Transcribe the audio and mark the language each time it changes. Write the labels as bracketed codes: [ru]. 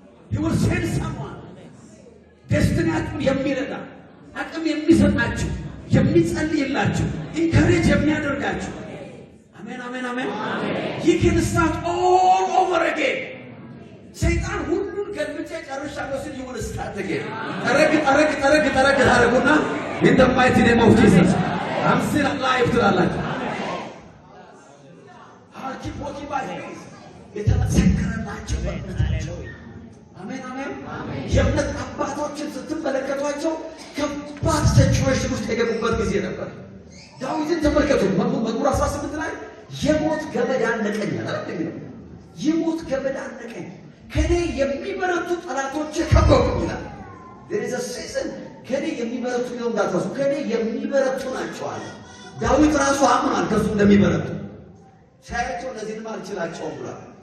[en] you will send someone [am] ደስቲናችሁን የሚረዳ አቅም የሚሰጣችሁ የሚጸልይላችሁ ኢንካሬጅ የሚያደርጋችሁ አሜን አሜን አሜን። [en] you can start all over again. [am] ሰይጣን ሁሉን ገልብጬ ጨርሻለሁ ሲል [en] you will start again. [am] ጠረግ ታረጉና [en] in the mighty name of Jesus I'm still alive [am] ትላላችሁ። [en] keep walking by faith. [am] የተመሰከረላቸው በእምነታቸው አሜን አሜን። የእምነት አባቶችን ስትመለከቷቸው ከባድ ሲቹዌሽን ውስጥ የገቡበት ጊዜ ነበር። ዳዊትን ተመልከቱ። መዝሙር 18 ላይ የሞት ገመድ አነቀኝ አይደል? የሞት ገመድ አነቀኝ፣ ከኔ የሚበረቱ ጠላቶች ከበቡኝ ይላል። [en] there is a season [am] ከኔ የሚበረቱ ነው እንዳትረሱ። ከኔ የሚበረቱ ናቸው አለ ዳዊት። ራሱ አምኗል ከሱ እንደሚበረቱ ሳያቸው እነዚህንም አልችላቸውም ብሏል።